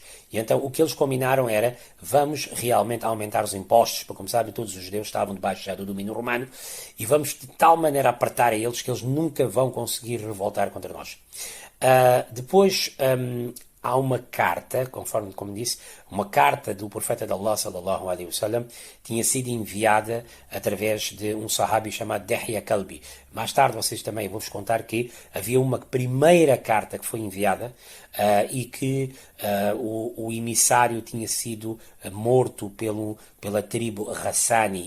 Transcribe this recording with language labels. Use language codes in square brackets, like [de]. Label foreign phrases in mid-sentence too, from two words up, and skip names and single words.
[pt] E então o que eles combinaram era: vamos realmente aumentar os impostos, porque como sabem todos os judeus estavam debaixo já do domínio romano, e vamos de tal maneira apertar a eles que eles nunca vão conseguir revoltar contra nós. Depois há uma carta, como disse, uma carta do profeta de Allah [ar] صلى الله عليه وسلم [pt] tinha sido enviada através de um sahabi chamado Dihya Kalbi. Mais tarde vocês também vão-vos contar que havia uma primeira carta que foi enviada e que o emissário tinha sido morto pela tribo Ghassani.